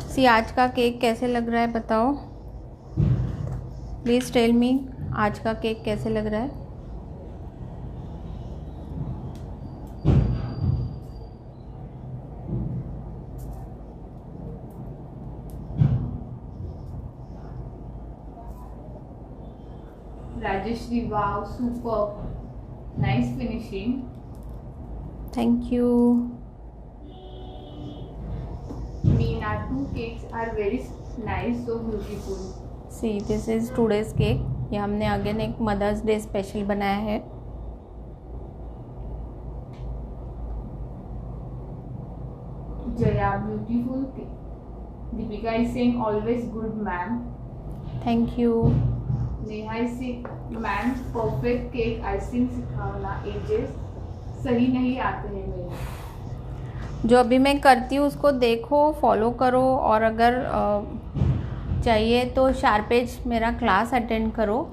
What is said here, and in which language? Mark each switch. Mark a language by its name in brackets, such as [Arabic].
[Hindi] आज का केक कैसे लग रहा है बताओ, प्लीज़ टेल मी, आज का केक कैसे लग रहा है? [English] Rajeshree, wow, super, nice finishing. Thank you. Meena, 2 cakes are very nice, so beautiful. See this is today's cake, [Hindi] ये हमने अगेन एक मदर्स डे स्पेशल बनाया है। [English] Jaya, beautiful cake. Deepika is saying always good ma'am. Thank you. [Hindi] Neha [English] is saying ma'am perfect cake icing [Hindi] सिखाना, edges सही नहीं आते हैं मेरे। जो अभी मैं करती हूँ उसको देखो, फॉलो करो, और अगर चाहिए तो शार्पेज मेरा क्लास अटेंड करो।